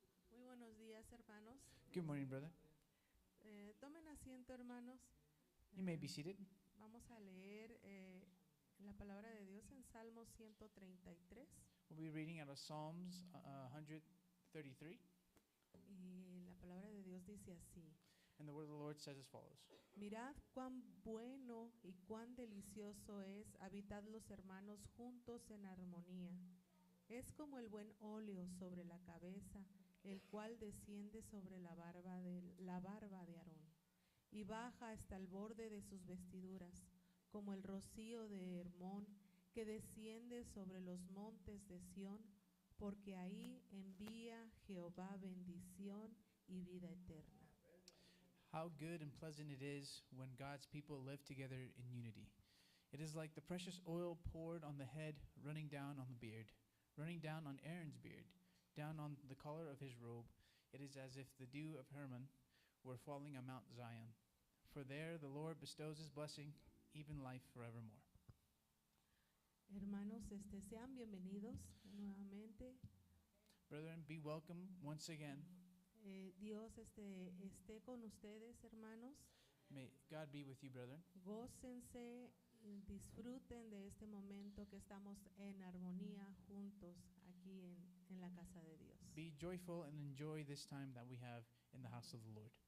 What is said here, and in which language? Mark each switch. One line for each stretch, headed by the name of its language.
Spanish: Muy buenos días, hermanos.
English: Good morning, brother.
Spanish: Tomen asiento, hermanos.
English: You may be seated.
Spanish: Vamos a leer la palabra de Dios en Salmo 133.
English: We'll be reading out of Psalms 133.
Spanish: Y la palabra de Dios dice así:
English: And the word of the Lord says as follows.
Spanish: Mirad cuán bueno y cuán delicioso es habitar los hermanos juntos en armonía. Es como el buen óleo sobre la cabeza, el cual desciende sobre la barba de Aarón y baja hasta el borde de sus vestiduras, como el rocío de Hermón que desciende sobre los montes de Sión, porque ahí envía Jehová bendición y vida eterna.
English: How good and pleasant it is when God's people live together in unity. It is like the precious oil poured on the head, running down on the beard, running down on Aaron's beard, down on the collar of his robe. It is as if the dew of Hermon were falling on Mount Zion. For there the Lord bestows his blessing, even life forevermore.
Spanish: Hermanos, sean bienvenidos nuevamente.
English: Brethren, be welcome once again.
Spanish: Dios esté con ustedes, hermanos.
English: May God be with you, brethren.
Spanish: Gócense, disfruten de este momento que estamos en armonía juntos aquí en la casa de Dios.
English: Be joyful and enjoy this time that we have in the house of the Lord.